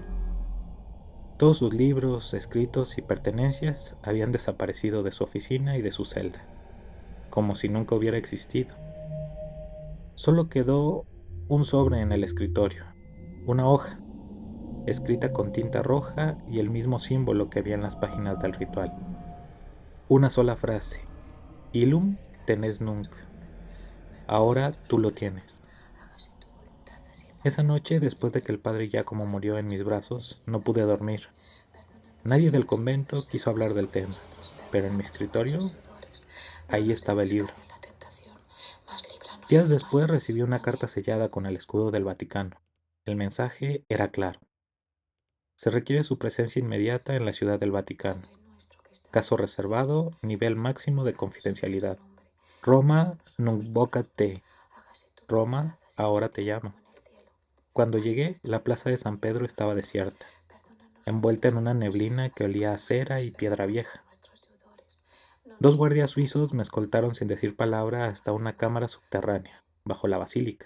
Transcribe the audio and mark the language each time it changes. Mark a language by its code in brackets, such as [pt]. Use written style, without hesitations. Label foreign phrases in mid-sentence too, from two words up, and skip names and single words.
[es] Todos sus libros, escritos y pertenencias habían desaparecido de su oficina y de su celda, como si nunca hubiera existido. Solo quedó un sobre en el escritorio, una hoja, escrita con tinta roja y el mismo símbolo que había en las páginas del ritual. Una sola frase, [la] Illum tenes nunc. [es] Ahora tú lo tienes. Esa noche, después de que el padre Giacomo murió en mis brazos, no pude dormir. Nadie del convento quiso hablar del tema, pero en mi escritorio, ahí estaba el libro. Días después recibí una carta sellada con el escudo del Vaticano. El mensaje era claro. Se requiere su presencia inmediata en la ciudad del Vaticano. Caso reservado, nivel máximo de confidencialidad. [la] Roma nunc vocat te. [es] Roma ahora te llama. Cuando llegué, la plaza de San Pedro estaba desierta, envuelta en una neblina que olía a cera y piedra vieja. 2 guardias suizos me escoltaron sin decir palabra hasta una cámara subterránea, bajo la basílica.